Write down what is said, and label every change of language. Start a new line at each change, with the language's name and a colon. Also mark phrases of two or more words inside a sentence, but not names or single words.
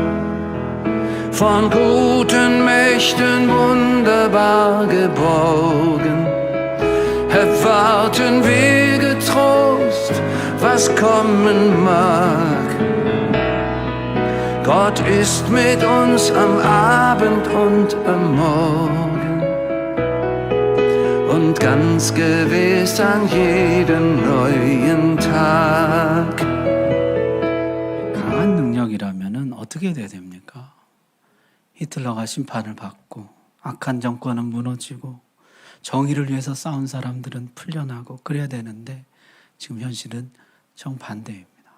German: Von guten Mächten wunderbar geborgen, erwarten wir getrost, was kommen mag. Gott ist mit uns am Abend und am Morgen und ganz gewiss an jedem neuen Tag.
Korean: 강한 능력이라면 어떻게 돼야 됩니까? 히틀러가 심판을 받고 악한 정권은 무너지고 정의를 위해서 싸운 사람들은 풀려나고 그래야 되는데 지금 현실은 정반대입니다.